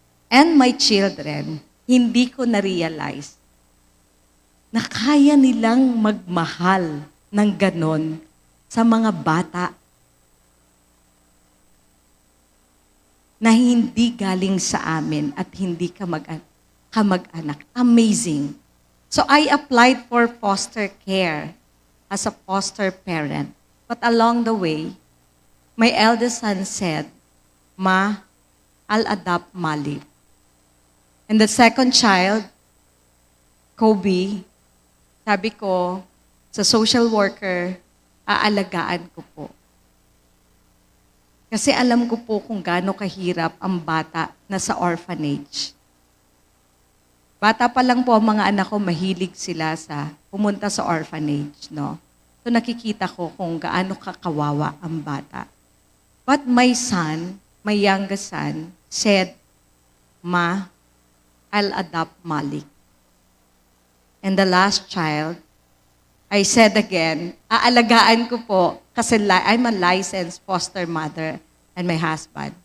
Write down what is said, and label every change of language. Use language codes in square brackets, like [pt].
[en] And my children, [tl] hindi ko na-realize na kaya nilang magmahal ng ganon sa mga bata na hindi galing sa amin at hindi kamag-anak. [en] Amazing. So I applied for foster care as a foster parent. But along the way, my eldest son said, "Ma, I'll adopt Mali." And the second child, [tl] Kobe, sabi ko sa social worker, aalagaan ko po. Kasi alam ko po kung gaano kahirap ang bata na sa orphanage. Bata pa lang po ang mga anak ko, mahilig sila sa pumunta sa orphanage, no? So nakikita ko kung gaano kakawawa ang bata. [en] But my son, my youngest son, said, "Ma, I'll adopt Malik." And the last child, I said again, [tl] aalagaan ko po kasi [en] I'm a licensed foster mother and my husband.